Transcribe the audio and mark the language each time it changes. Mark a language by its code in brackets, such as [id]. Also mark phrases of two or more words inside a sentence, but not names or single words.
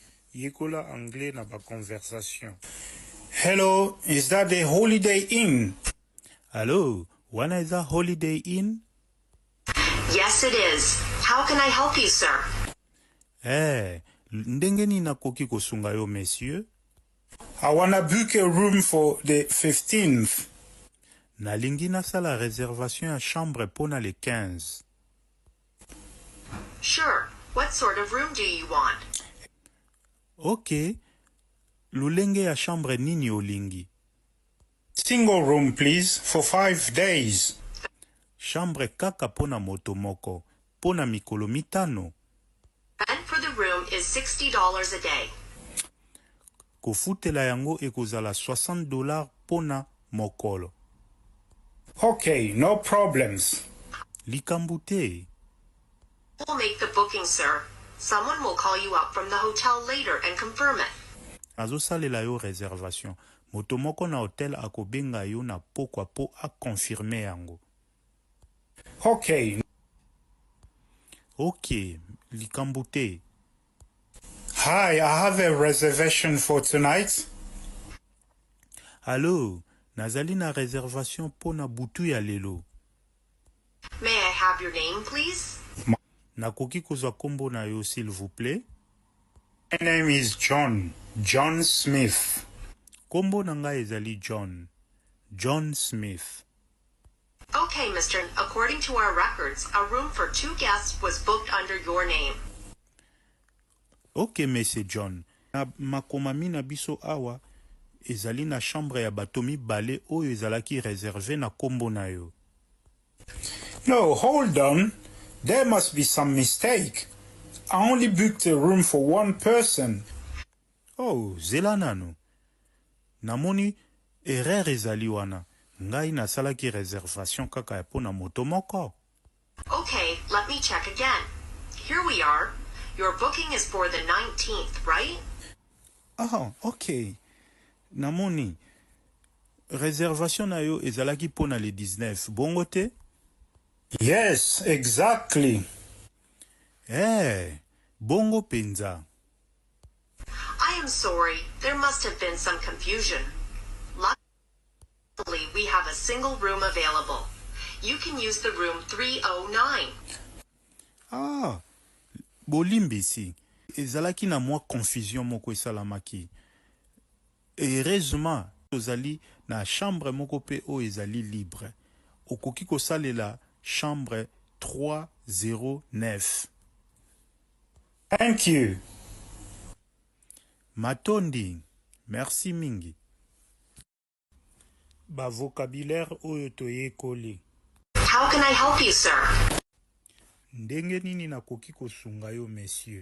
[ln] Yekola anglais na ba conversation. [en] Hello, is that the Holiday Inn? Hello, when is a Holiday Inn? Yes, it is. How can I help you, sir? [ln] Ndenge nini nakoki kosunga yo, monsieur? [en] I wanna book a room for the 15th. [ln] Nalingi nasala réservation ya chambre pona le 15. [en] Sure. What sort of room do you want? Ok. [ln] Lulenge ya chambre nini olingi? [en] Single room, please, for 5 days. [ln] Chambre kaka pona moto moko, pona mikolo mitano. [en] Rent for the room is $60 a day. [ln] Kofutela yango ekozala $60 pona mokolo. [en] Okay, no problems. [ln] Likambo te. [en] We'll make the booking, sir. Someone will call you up from the hotel later and confirm it. [ln] Azosalela yo réservation. Moto moko na hotel akobenga yo na pokwa po a confirmer yango. [en] Okay. [ln] Ok, likambo te. [en] Hi, I have a reservation for tonight. [ln] Allô, nazali na réservation pona butu ya lelo. [en] May I have your name, please? [ln] Nakoki kozwa kombo na yo, [fr] s'il vous plaît? [en] My name is John Smith. [ln] Kombo na ngai ezali John Smith. [en] Okay, mister. According to our records, a room for 2 guests was booked under your name. [ln] Ok, monsieur John. Na makomami na biso awa, ezali na chambre ya bato mibale oyo ezalaki réservé na kombo na yo. [en] No, hold on. There must be some mistake. I only booked a room for one person. [ln] Oh, zela nano. Namoni erreur ezali wana. Ngai nasalaki réservation kaka ya pona moto moko. [en] Okay, let me check again. Here we are. Your booking is for the 19th, right? [ln] Ah, ok. Namoni. Réservation na yo ezalaki pona le 19. Bongo te? [en] Yes, exactly. [ln] Bongo penza. [en] I am sorry. There must have been some confusion. Luckily, we have a single room available. You can use the room 309. [ln] Ah, bolimbisi. Ezalaki na mwa confusion moko esalamaki. Heureusement, ozali na chambre moko pe o ezali libre. Okoki kosalela chambre 309. [en] Thank you. [ln] Matondi, merci mingi. Ba vocabulaire oyo toyekoli. [en] How can I help you, sir? [ln] Ndenge nini nakoki kosunga yo, monsieur?